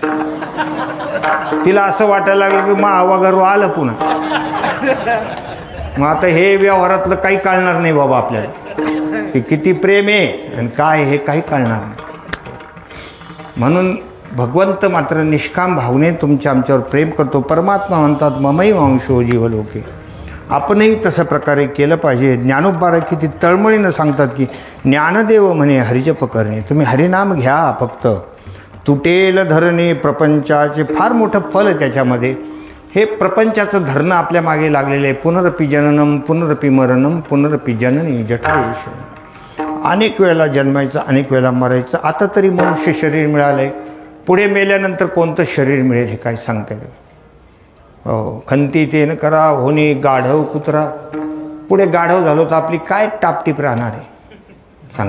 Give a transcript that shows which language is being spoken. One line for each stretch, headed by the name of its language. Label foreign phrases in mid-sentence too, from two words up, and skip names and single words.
Marathi: तिला असं वाटायला लागलं की मा वगैरे आलं पुन्हा. मग आता हे व्यवहारातलं काही कळणार नाही बाबा आपल्याला की किती प्रेम आहे आणि काय हे काही कळणार नाही. म्हणून भगवंत मात्र निष्काम भावने तुमच्या आमच्यावर प्रेम करतो.
Sanskrit: परमात्मा म्हणतात ममई अंशो जीवलोके.
Marathi: आपणही तशा प्रकारे केलं पाहिजे. ज्ञानोबा किती तळमळीनं सांगतात की ज्ञानदेव म्हणे हरिजप करणे. तुम्ही हरिनाम घ्या फक्त. तुटेल धरणे प्रपंचाचे. फार मोठं फल आहे त्याच्यामध्ये. हे प्रपंचाचं धरणं आपल्या मागे लागलेलं आहे.
Sanskrit: पुनरपि जननम पुनरपि मरणम पुनरपि जननी जठरेश.
Marathi: अनेक वेळेला जन्मायचं, अनेक वेळेला मरायचं. आता तरी मनुष्य शरीर मिळालं आहे, पुढे मेल्यानंतर कोणतं शरीर मिळेल हे काय सांगता येईल. हो, खंती तेन करा होणे गाढव कुत्रा. पुढे गाढव झालो तर आपली काय टापटीप राहणार आहे सांगा.